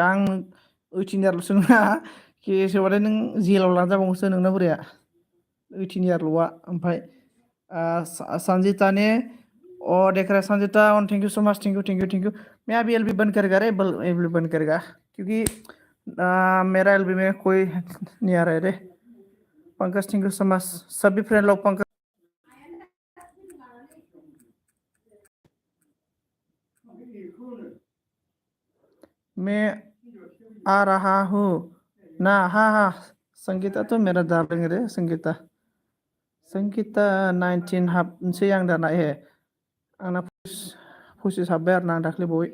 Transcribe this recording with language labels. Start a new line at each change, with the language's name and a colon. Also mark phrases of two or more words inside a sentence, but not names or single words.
Bodo: आं 18 इयारल'सो नङा, केस होबाथाय नों जेलाव लांजाबावोसो नोंना बोराया।
Hindi: 18 इयारल'आ। ओमफ्राय संजीता ने देख रहा है संजीता ऑन,
English: thank you so much, thank you.
Hindi: मैं अभी एलबी बंद करेगा रे, एलबी बंद करेगा क्योंकि मेरा एलबी में कोई नहीं आ रहा है रे। पंकज थैंक यू सो मच, सभी फ्रेंड लोग पंकज। मैं आ रहा हूँ ना। हाँ हाँ, संगीता तो मेरा डार्लिंग रे।
Bodo: संगीता 19 हाबनोसै आं दाना। आंना 25 हाबबाय आरो ना, आं दाख्लै बावै।